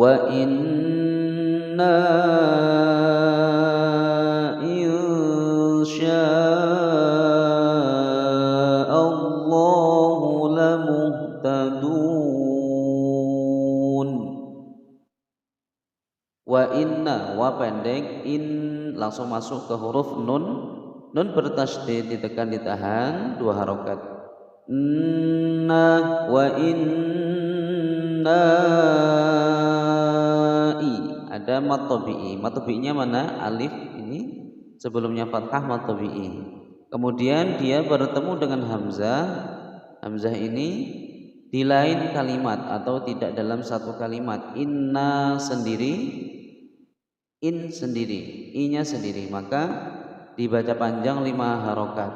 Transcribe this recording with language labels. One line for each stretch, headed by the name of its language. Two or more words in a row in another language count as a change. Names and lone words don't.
Arabic: إنا إن شاء الله لمهتدون. وإنا,
Indonesian: wa pendek, in langsung masuk ke huruf nun. Nun bertasydid, ditekan ditahan, 2 harokat.
Arabic: إنا وإنا إ,
Indonesian: ada mat tabi'i. Mat tabi'inya mana? Alif ini sebelumnya fathah, mat tabi'i. Kemudian dia bertemu dengan hamzah. Hamzah ini di lain kalimat atau tidak dalam satu kalimat. Inna sendiri, in sendiri, i-nya sendiri, maka dibaca panjang 5 harokat.